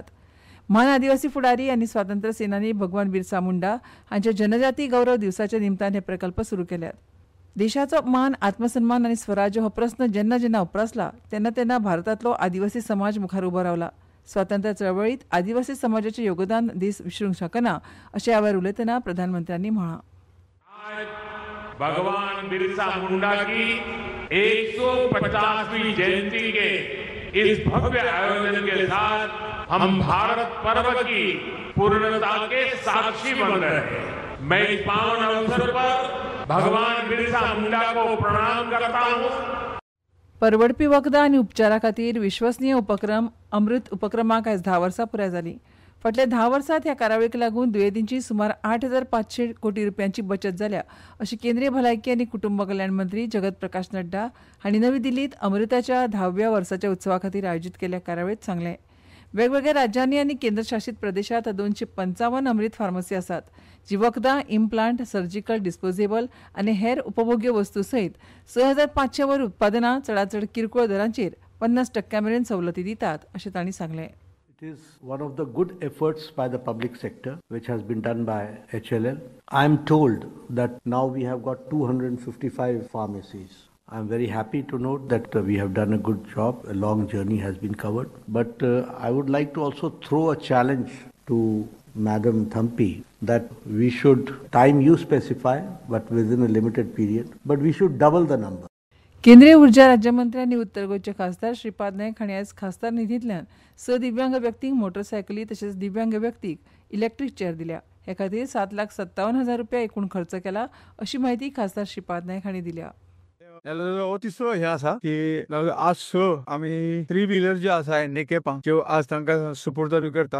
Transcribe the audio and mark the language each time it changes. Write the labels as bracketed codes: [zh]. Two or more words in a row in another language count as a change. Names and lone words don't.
[kok] म्हान आदिवासी फुडारी आनी स्वातंत्र्य सेनानी भगवान बिरसा मुंडा हांच्या जनजाती गौरव दिवसाच्या निमतान हे प्रकल्प सुरू केल्यात. देशाचो मान आत्मसन्मान आनी स्वराज्य हो प्रस्न जेन्ना जेन्ना उप्रासला तेन्ना तेन्ना भारतांतलो आदिवासी समाज मुखार उबो रावला. स्वातंत्र्य चळवळींत आदिवासी समाजाचें योगदान देश विसरूंक शकना अशें ह्या वेळार उलयतना प्रधानमंत्र्यांनी म्हळां. [hi] भगवान बिरसा मुंडा की 150वीं जयंती के इस भव्य आयोजन के साथ हम भारत पर्व की पूर्णता के साक्षी बन रहे हैं. मैं इस पावन अवसर पर भगवान बिरसा मुंडा को प्रणाम करता हूं. [kok] परवडपी वखदां आनी उपचारा खातीर विश्वसनीय उपक्रम अमृत उपक्रमाक आयज 10 वर्सां पुराय जालीं. फाटल्या 10 वर्सांत ह्या कार्यावळीक लागून दुयेंतींची सुमार 8,500 कोटी रुपयांची बचत जाल्या अशें केंद्रीय भलायकी आनी कुटुंब कल्याण मंत्री जगत प्रकाश नड्डा हांणी नवी दिल्लींत अमृताच्या 10व्या वर्साच्या उत्सवा खातीर आयोजीत केल्ल्या कार्यावळींत सांगलें. वेगवेगळ्या राज्यांनी आनी केंद्रशासीत प्रदेशांत 255 अमृत फार्मसी आसात, जी वखदां, [en] implant, surgical, disposable [kok] आनी हेर उपभोग्य वस्तू सयत 6,500 वर उत्पादनां चडांत चड किरकोळ दरांचेर 50% मेरेन सवलती दितात अशें तांणी सांगलें. [en] It is one of the good efforts by the public sector which has been done by HLL. I am told that now we have got 255 pharmacies. I am very happy to note that we have done a good job. A long journey has been covered. But I would like to also throw a challenge to Madam Thampi that we should, time you specify, but within a limited period, but we should double the number. [kok] केंद्रीय उर्जा राज्यमंत्री आनी उत्तर गोंयचे खासदार श्रीपाद नायक हांणी आयज खासदार निधींतल्यान 6 दिव्यांग व्यक्तींक मोटरसायकली तशेंच दिव्यांग व्यक्तीक इलेक्ट्रीक चेअर दिल्या. हे खातीर 7,57,000 रुपया एकूण खर्च केला अशी माहिती खासदार श्रीपाद नायक हांणी दिल्या. तिसरो हे आसा की आज आमी 3 व्हीलर जे आसा नेकेपां ज्यो आज तांकां सुपुर्द करता.